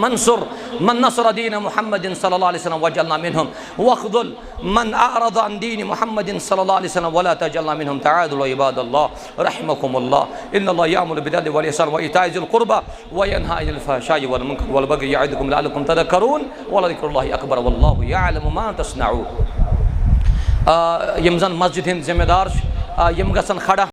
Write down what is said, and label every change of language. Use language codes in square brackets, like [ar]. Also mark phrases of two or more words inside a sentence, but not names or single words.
[ar] انصر من نصر دين محمد صلى الله عليه وسلم واجعلنا منهم واخذل من أعرض عن دين محمد صلى الله عليه وسلم ولا تجعلنا منهم تعادلوا عباد الله رحمكم الله إن الله يأمر بالعدل والإحسان وإيتاء ذي القربى وينهى عن الفحشاء والمنكر والبغي يعظكم لعلكم تذكرون ولذكر الله أكبر والله يعلم ما تصنعون [ks] یم زن مسجد ہند ذمہ دار یم گژھن کھڑا